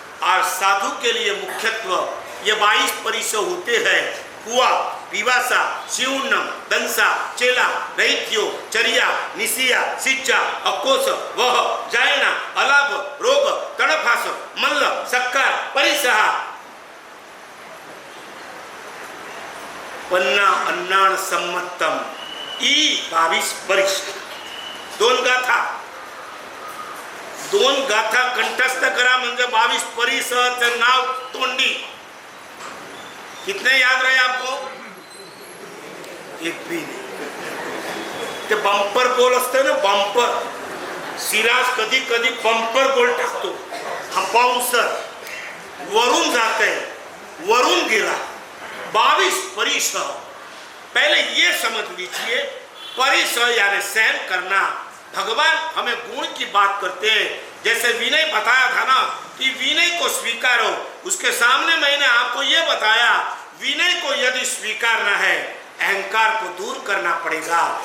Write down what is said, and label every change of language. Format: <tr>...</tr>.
<hi>और साधु के लिए मुख्यत्व ये 22 परिसह होते हैं: कुआ, पिवासा, शिवन्नम, दंसा, चेला, रहित्यो, चरिया, निसिया, सिच्चा, अकोस, वह, जायना, अलाभ, रोग, तड़फास, मल्ल, सक्कार, परिसहा, पन्ना, अन्नान, सम्मतम, ई 22 परिसह।</hi> <mr>दोन गाथा कंठस्थ करा म्हणजे 22 परिसहाचं नाव तोंडी।</mr> <hi>कितने याद रहे आपको? एक भी नहीं।</hi> <mr>ते बंपर बोल असते ना, बंपर, सिराज कधी कधी बंपर बोल टाकतो, हा बाउंसर वरून जाते, वरून गिरा।</mr> <hi>22 परिसह, पहले ये समझ लीजिए, परिसह यानी सहन करना। भगवान हमें गुण की बात करते हैं, जैसे विनय बताया था ना कि विनय को स्वीकारो, उसके सामने मैंने आपको ये बताया, विनय को यदि स्वीकारना है, अहंकार को दूर करना पड़ेगा।</hi>